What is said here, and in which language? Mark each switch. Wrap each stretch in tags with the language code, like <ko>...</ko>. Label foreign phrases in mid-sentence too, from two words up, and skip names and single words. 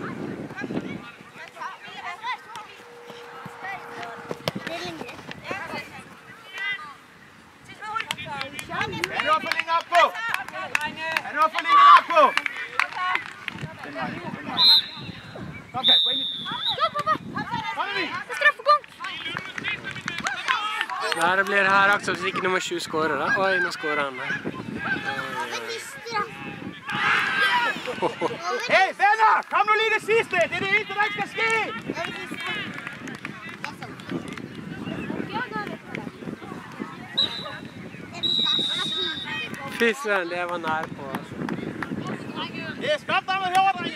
<da>Er du for længe op på? Den vej. Kom, Kasper, ind i den. Kom, Emil! Straffekonk!</da> <no>Der blir her akkurat hvis ikke nummer 7 skårer da. Oi, nå skårer han der.</no> <da>Hey, venner! Kom nu lige det sidste! Det er det eneste, der ikke skal ske! Fy søren, det var nær på altså. Yes, kom der med herovre, drenge!</da>